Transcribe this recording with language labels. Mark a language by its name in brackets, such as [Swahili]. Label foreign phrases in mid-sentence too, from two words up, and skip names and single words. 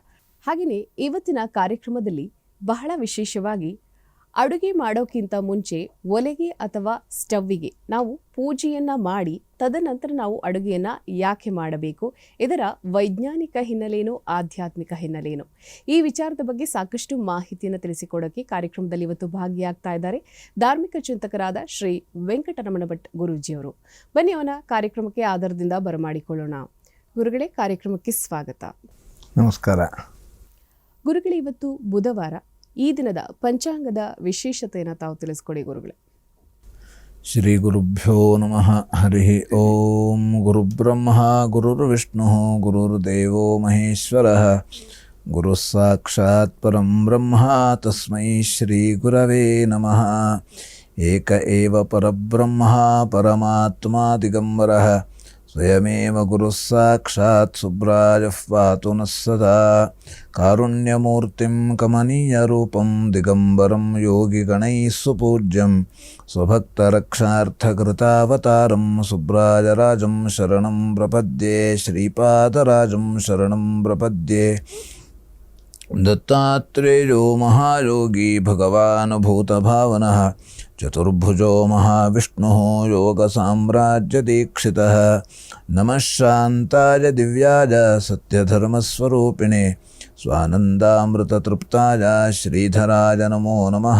[Kannada] ಹಾಗೆಯೇ ಇವತ್ತಿನ ಕಾರ್ಯಕ್ರಮದಲ್ಲಿ ಬಹಳ ವಿಶೇಷವಾಗಿ ಅಡುಗೆ ಮಾಡೋಕ್ಕಿಂತ ಮುಂಚೆ ಒಲೆಗೆ ಅಥವಾ ಸ್ಟವ್ವಿಗೆ ನಾವು ಪೂಜೆಯನ್ನ ಮಾಡಿ ತದನಂತರ ನಾವು ಅಡುಗೆಯನ್ನ ಯಾಕೆ ಮಾಡಬೇಕು, ಇದರ ವೈಜ್ಞಾನಿಕ ಹಿನ್ನೆಲೆಯೇನು, ಆಧ್ಯಾತ್ಮಿಕ ಹಿನ್ನೆಲೆಯೇನು, ಈ ವಿಚಾರದ ಬಗ್ಗೆ ಸಾಕಷ್ಟು ಮಾಹಿತಿಯನ್ನು ತಿಳಿಸಿಕೊಡೋಕೆ ಕಾರ್ಯಕ್ರಮದಲ್ಲಿ ಇವತ್ತು ಭಾಗಿಯಾಗ್ತಾ ಇದ್ದಾರೆ ಧಾರ್ಮಿಕ ಚಿಂತಕರಾದ ಶ್ರೀ ವೆಂಕಟರಮಣ ಭಟ್ ಗುರೂಜಿಯವರು. ಬನ್ನಿ ಅವನ ಕಾರ್ಯಕ್ರಮಕ್ಕೆ ಆಧಾರದಿಂದ ಬರಮಾಡಿಕೊಳ್ಳೋಣ. ಗುರುಗಳೇ, ಕಾರ್ಯಕ್ರಮಕ್ಕೆ ಸ್ವಾಗತ. ನಮಸ್ಕಾರ. ಗುರುಗಳೇ, ಇವತ್ತು ಬುಧವಾರ, ಈ ದಿನದ ಪಂಚಾಂಗದ ವಿಶೇಷತೆಯನ್ನು ತಾವು ತಿಳಿಸ್ಕೊಡಿ ಗುರುಗಳೇ. [Sanskrit] ಶ್ರೀ ಗುರುಭ್ಯೋ ನಮಃ. ಹರಿ ಓಂ. ಗುರುಬ್ರಹ್ಮ ಗುರುರ್ವಿಷ್ಣು ಗುರುರ್ದೇವೋ ಮಹೇಶ್ವರಃ. ಗುರು ಸಾಕ್ಷಾತ್ ಪರಂ ಬ್ರಹ್ಮ ತಸ್ಮೈ ಶ್ರೀ ಗುರವೇ ನಮಃ. ಏಕ ಏವ ಪರಬ್ರಹ್ಮ ಪರಮಾತ್ಮ ದಿಗಂಬರಃ. ಸ್ವಯಮೇವ ಗುರು ಸಾಕ್ಷಾತ್ ಸುಬ್ರಾಜಃ ಪಾತು ನಃ ಸದಾ. ಕಾರುಣ್ಯಮೂರ್ತಿಂ ಕಮನೀಯ ರೂಪಂ ದಿಗಂಬರಂ ಯೋಗಿಗಣೈಃ ಸುಪೂಜ್ಯಂ ಸ್ವಭಕ್ತರಕ್ಷಾರ್ಥಕೃತಾವತಾರಂ ಸುಬ್ರಾಜರಾಜಂ ಶರಣಂ ಪ್ರಪದ್ಯೆ. ಶ್ರೀಪಾದರಾಜಂ ಶರಣಂ ಪ್ರಪದ್ಯೆ. ದತ್ತಾತ್ರೇಯೋ ಮಹಾಯೋಗಿ ಭಗವಾನ್ ಭೂತಭಾವನಃ. ಚತುರ್ಭುಜೋ ಮಹಾವಿಷ್ಣುಃ ಯೋಗ ಸಾಮ್ರಾಜ್ಯ ದೀಕ್ಷಿತಃ. ನಮಃ ಶಾಂತಾಯ ದಿವ್ಯಾಯ ಸತ್ಯಧರ್ಮಸ್ವರೂಪಿಣೆ ಸ್ವಾನಂದಾಮೃತತೃಪ್ತಾಯ ಶ್ರೀಧರಾಯ ನಮೋ ನಮಃ.